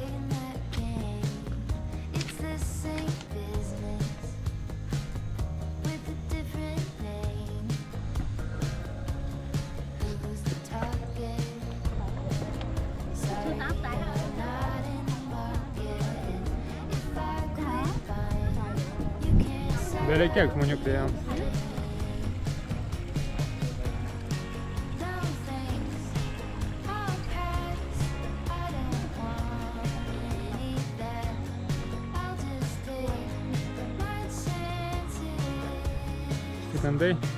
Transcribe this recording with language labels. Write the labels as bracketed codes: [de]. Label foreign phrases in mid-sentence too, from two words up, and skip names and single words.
[en] It's the same business with a different name. Who's the target? Sorry, I'm not in the market. If I quit buying, you can't sell [lt] Beveik kiek žmonių priėjom. [en] down things. I'll pass. I don't want any of that. I'll just take my chances. [lt] Įkandai.